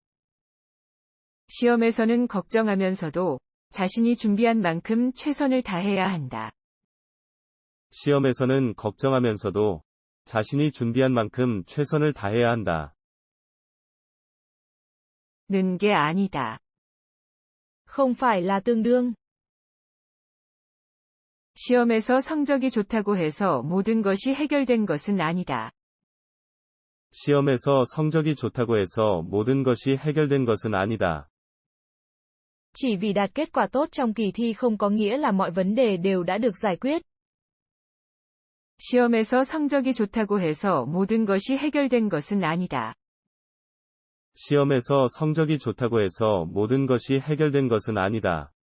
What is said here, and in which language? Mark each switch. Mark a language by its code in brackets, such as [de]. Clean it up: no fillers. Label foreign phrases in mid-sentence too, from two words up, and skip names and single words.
[ko] 시험에서는 걱정하면서도 자신이 준비한 만큼 최선을 다해야 한다. 시험에서는 걱정하면서도 자신이 준비한 만큼 최선을 다해야 한다. 는 게 아니다. [vi] Không phải là tương đương. [ko] 시험에서 성적이 좋다고 해서 모든 것이 해결된 것은 아니다. 시험에서 성적이 좋다고 해서 모든 것이 해결된 것은 아니다. [vi] Chỉ vì đạt kết quả tốt trong kỳ thi không có nghĩa là mọi vấn đề đều đã được giải quyết. [ko] 시험에서 성적이 좋다고 해서 모든 것이 해결된 것은 아니다. 시험에서 성적이 좋다고 해서 모든 것이 해결된 것은 아니다.